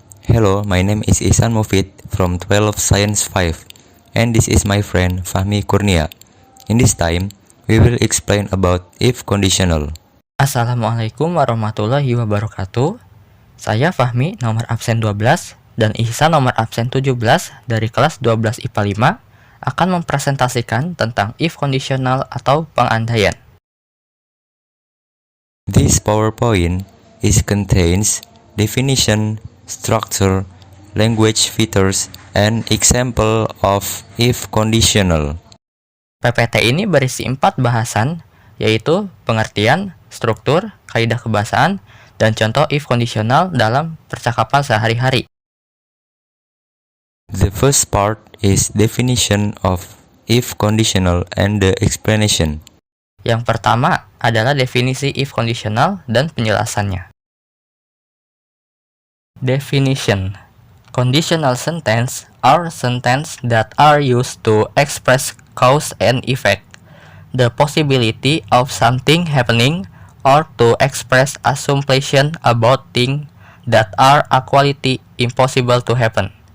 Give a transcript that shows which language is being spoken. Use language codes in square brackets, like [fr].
[en] Hello, my name is Ihsan Mufid from 12 Science 5, and this is my friend Fahmi Kurnia. In this time, we will explain about if conditional. [ar] Assalamualaikum warahmatullahi wabarakatuh. [id] Saya Fahmi nomor absen 12 dan Ihsan nomor absen 17 dari kelas 12 IPA 5 akan mempresentasikan tentang if conditional atau pengandaian. [en] This PowerPoint contains definition, structure, language features, and example of if conditional. [id] PPT ini berisi 4 bahasan, yaitu pengertian, struktur, kaidah kebahasaan, dan contoh if conditional dalam percakapan sehari-hari. [en] The first part is definition of if conditional and the explanation. [id] Yang pertama adalah definisi if conditional dan penjelasannya. [en] Definition: conditional sentence are sentences that are used to express cause and effect, the possibility of something happening, or to express assumption about things that are actually impossible to happen.